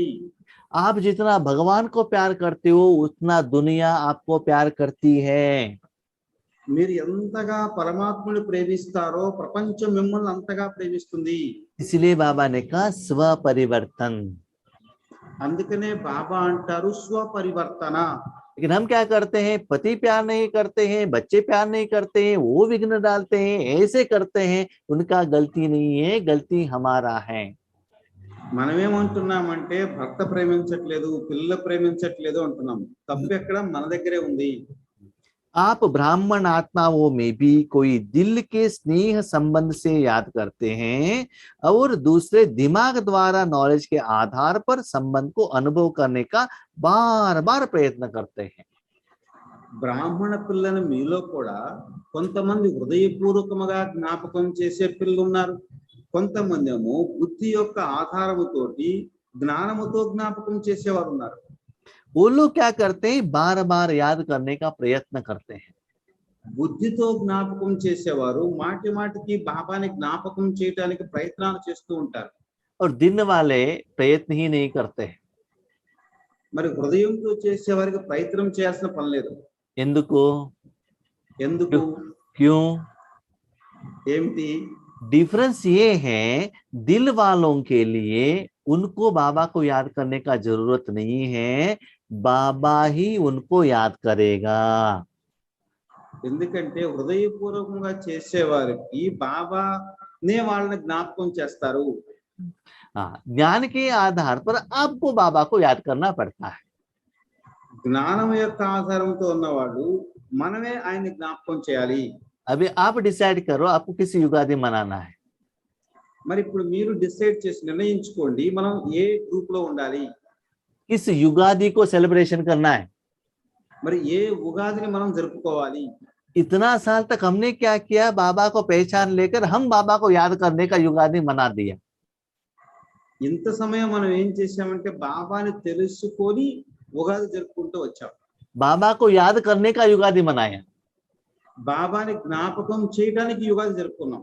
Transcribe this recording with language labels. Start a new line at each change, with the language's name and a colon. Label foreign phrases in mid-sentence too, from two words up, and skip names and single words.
Hindi: आप जितना भगवान को प्यार करते हो उतना दुनिया आपको प्यार करती है।
Telugu: మీరు ఎంతగా పరమాత్మని ప్రేమిస్తారో ప్రపంచం మిమ్మల్ని అంతగా ప్రేమిస్తుంది.
Hindi: इसलिए बाबा ने कहा स्व परिवर्तन।
Telugu: అందుకనే బాబా అంటారు స్వపరివర్తన.
Hindi: लेकिन हम क्या करते हैं? पति प्यार नहीं करते हैं, बच्चे प्यार नहीं करते हैं, वो विघ्न डालते हैं, ऐसे करते हैं। उनका गलती नहीं है, गलती हमारा है।
Telugu: మనమేమంటున్నామంటే భర్త ప్రేమించట్లేదు, పిల్లలు ప్రేమించట్లేదు అంటున్నాం. తప్పు ఎక్కడ మన దగ్గరే ఉంది.
Hindi: आप ब्राह्मण आत्माओं में भी कोई दिल के स्नेह संबंध से याद करते हैं और दूसरे दिमाग द्वारा नॉलेज के आधार पर संबंध को अनुभव करने का बार बार प्रयत्न करते हैं।
Telugu: బ్రాహ్మణ పిల్లని మీలో కూడా కొంతమంది హృదయపూర్వకముగా జ్ఞాపకం చేసే పిల్లలు ఉన్నారు. కొంతమంది ఏమో బుద్ధి యొక్క ఆధారముతోటి జ్ఞానముతో జ్ఞాపకం చేసేవారు ఉన్నారు.
Hindi: वो लोग क्या करते हैं? बार बार याद करने का प्रयत्न करते हैं।
Telugu: బుద్ధితో జ్ఞాపకం చేసేవారు మాటి మాటికి బాబాని జ్ఞాపకం చేయడానికి ప్రయత్నాలు చేస్తూ ఉంటారు.
Hindi: और दिन वाले प्रयत्न ही नहीं करते हैं।
Telugu: మరి హృదయంతో చేసేవారికి ప్రయత్నం చేయాల్సిన పని లేదు. ఎందుకు? ఎందుకు?
Hindi: क्यों?
Telugu: ఏమిటి?
Hindi: डिफरेंस ये है, दिल वालों के लिए उनको बाबा को याद करने का जरूरत नहीं है, बाबा ही उनको याद करेगा।
Telugu: ఎందుకంటే హృదయపూర్వకంగా చేసేవారికి బాబానే వాళ్ళని జ్ఞాపకం చేస్తారు.
Hindi: ज्ञान के आधार पर आपको बाबा को याद करना पड़ता है।
Telugu: జ్ఞానం యొక్క ఆధారంతో ఉన్నవాడు మనమే ఆయన్ని జ్ఞాపకం చేయాలి.
Hindi: अभी आप डिसाइड करो आपको किस युगादि मनाना है।
Telugu: మరి ఇప్పుడు మీరు డిసైడ్ చేసి నిర్ణయించుకోండి మనం ఏ గ్రూప్ లో ఉండాలి,
Hindi: किस युगादि को सेलिब्रेशन करना है।
Telugu: మరి ఏ ఉగాదిని మనం జరుపుకోవాలి.
Hindi: इतना साल तक हमने क्या किया? बाबा को पहचान लेकर हम बाबा को याद करने का युगादि मना दिया।
Telugu: ఇంత సమయం మనం ఏం చేశామంటే బాబాని తెలుసుకొని ఉగాది జరుపుకుంటూ వచ్చాం.
Hindi: बाबा को याद करने का युगादि मनाया।
Telugu: బాబాని జ్ఞాపకం చేయడానికి యుగాది జరుపుకున్నాం.